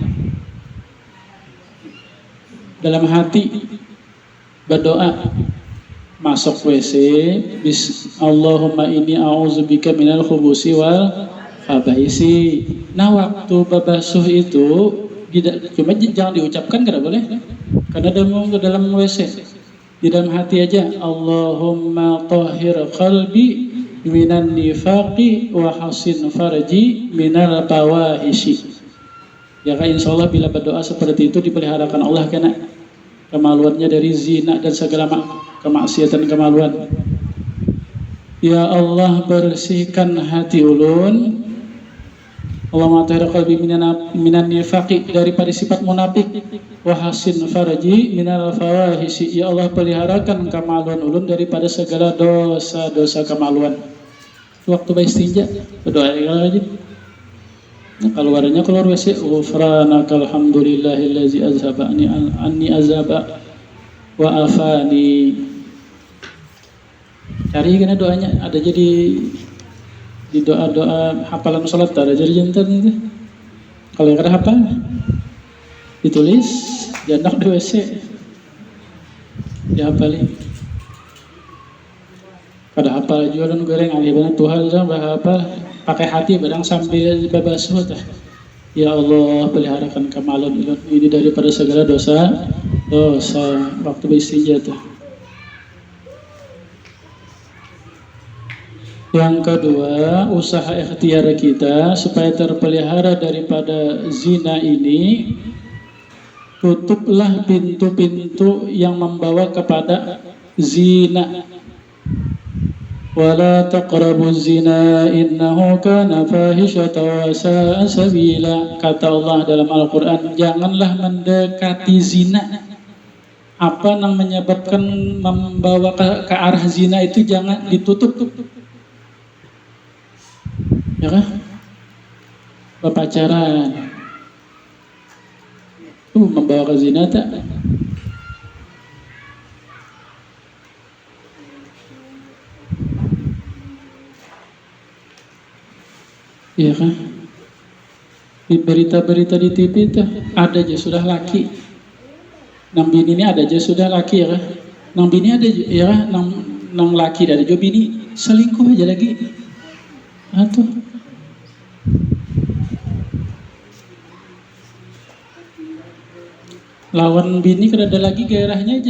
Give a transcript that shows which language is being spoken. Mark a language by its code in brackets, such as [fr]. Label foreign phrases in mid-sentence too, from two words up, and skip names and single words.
[bjn] Dalam hati berdoa masuk WC [ar] اللهم إني أعوذ بك من الخبث والخبائث. [bjn] Nah waktu babasuh itu cuma jangan diucapkan, tidak boleh karena dalam WC, di dalam hati aja. [ar] اللهم طهر قلبي من النفاق وحصن فرجي من الفواحش. [bjn] Ya kan, [ar] إن شاء الله [bjn] bila berdoa seperti itu dipeliharakan Allah kena kemaluannya dari zina dan segala kemaksiatan kemaluan. Ya Allah, bersihkan hati ulun. [ar] اللهم طهر قلبي من النفاق, [bjn] daripada sifat munafik, [ar] وحصن فرجي من الفواحش. [bjn] Ya Allah, peliharakan kemaluan ulun daripada segala dosa-dosa kemaluan. Waktu beristinja berdoa aja. Nah, keluarnya keluar WC, [ar] غفرانك الحمد لله الذي أذهب عني الأذى وعافاني. [bjn] Cari kena doanya, ada jadi di doa-doa hafalan salat ada jadi jantan itu. Kalau yang kada hafal ditulis, jandak di WC dihafalin. Kada hafal juga dan goreng alih benar Tuhan sampai hafal pakai hati barang sambil babasuh tah. Ya Allah, peliharakan kemaluan ini daripada segala dosa waktu beristinja tah. Yang kedua, usaha ikhtiar kita supaya terpelihara daripada zina ini, tutuplah pintu-pintu yang membawa kepada zina. [ar] ولا تقربوا الزنا إنه كان فاحشة وساء سبيلا. [bjn] Kata Allah dalam Al-Qur'an, janganlah mendekati zina. Apa yang menyebabkan membawa ke arah zina itu jangan ditutup. Ya kan? Berpacaran itu membawa ke zina tak? Iya kan? Di berita-berita di TV itu ada aja sudah laki. Nang bini ini ada aja sudah laki ya kan? Nang bini ada ya kan? Nang laki ada juga bini selingkuh aja lagi. Atuh. Lawan bini kada ada lagi gairahnya aja.